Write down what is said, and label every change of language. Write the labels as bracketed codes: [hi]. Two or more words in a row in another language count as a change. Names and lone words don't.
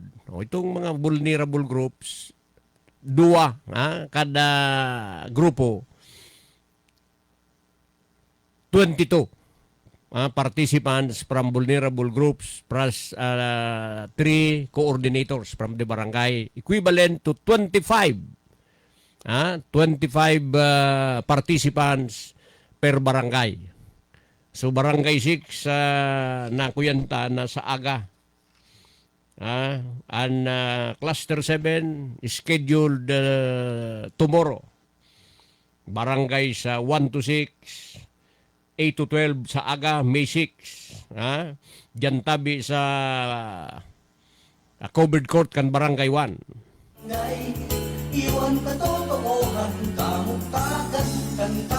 [en] O, [tl] itong mga [en] vulnerable groups, [bik] dua kada grupo, [en] 22 participants from vulnerable groups plus 3 coordinators from the barangay, equivalent to 25 participants per barangay. [bik] So barangay 6 na kuyanta na sa aga. [en] And cluster 7 is scheduled tomorrow. [bik] Barangay sa 1 to 6, 8 to 12 sa aga, May 6. Diyan tabi sa covered court kan barangay 1. Iwan katotohanan, kamuktakan, kanta.